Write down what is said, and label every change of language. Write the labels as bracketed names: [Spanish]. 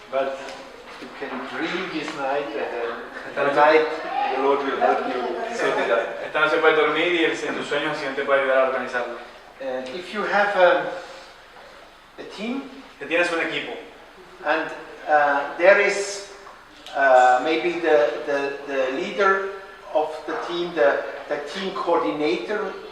[English] But you can dream this night and tonight the Lord will help you sort it out. [Spanish] Esta noche puedes dormir y en tus sueños el Señor te puede ayudar a organizarlo. [English] If you have a team [Spanish] Que tienes un equipo [English] and there is maybe the leader of the team, the team coordinator,